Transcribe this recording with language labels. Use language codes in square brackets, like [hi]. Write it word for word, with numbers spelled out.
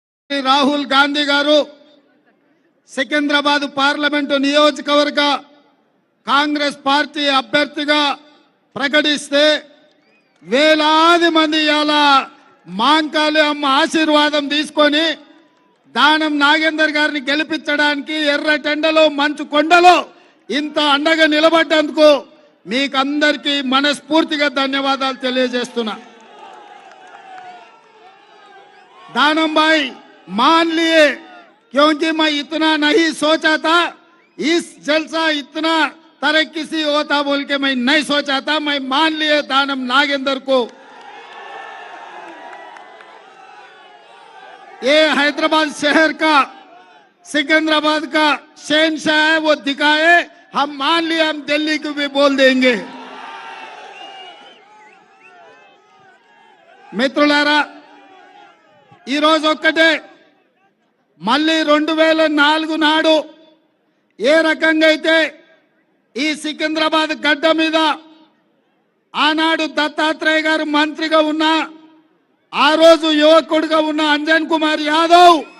[te] రాహుల్ గాంధీ గారు సికింద్రాబాద్ పార్లమెంటు నియోజకవర్గ కాంగ్రెస్ పార్టీ అభ్యర్థిగా ప్రకటిస్తే వేలాది మంది ఇలా మాంకాళి అమ్మ ఆశీర్వాదం తీసుకొని దానం నాగేందర్ గారిని గెలిపించడానికి ఎర్రటెండలో మంచు కొండలో ఇంత అండగా నిలబడ్డందుకు మీకందరికీ మనస్ఫూర్తిగా ధన్యవాదాలు తెలియజేస్తున్నా. [hi] दानम भाई मान लिए क्योंकि मैं इतना नहीं सोचा था, इस जलसा इतना तरक्कीसी होता बोल के मैं नहीं सोचा था, मैं मान लिए दानम नागेंद्र को। ये हैदराबाद शहर का, सिकंदराबाद का शहंशाह है, वो दिखाए, हम मान लिए, हम दिल्ली को भी बोल देंगे। [te] मित्रुलारा ఈరోజు ఒక్కటే, మళ్ళీ రెండు వేల నాలుగు నాడు ఏ రకంగా అయితే ఈ సికింద్రాబాద్ గడ్డ మీద ఆనాడు దత్తాత్రేయ గారు మంత్రిగా ఉన్న, ఆ రోజు యువకుడిగా ఉన్న అంజన్ కుమార్ యాదవ్